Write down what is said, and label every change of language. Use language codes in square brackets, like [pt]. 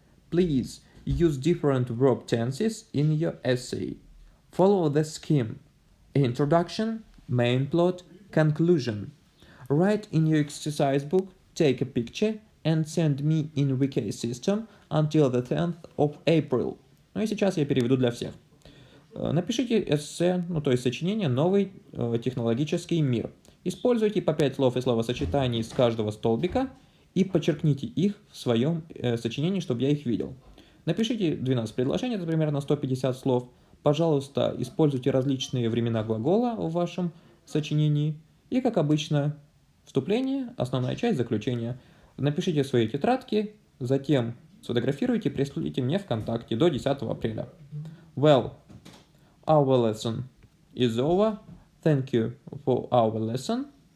[en] Please use different verb tenses in your essay. Follow the scheme: introduction, main plot, conclusion. Write in your exercise book, take a picture and send me in VK system until the 10th of April. [ru] Ну и сейчас я переведу для всех. Напишите эссе, то есть сочинение «Новый технологический мир». Используйте по 5 слов и словосочетаний из каждого столбика и подчеркните их в своем сочинении, чтобы я их видел. Напишите 12 предложений, это примерно 150 слов. Пожалуйста, используйте различные времена глагола в вашем сочинении. И, как обычно, вступление, основная часть, заключение. Напишите в своей тетрадке, затем сфотографируйте и прислите мне ВКонтакте до 10 апреля. [en] Well, our lesson is over. Thank you for our lesson.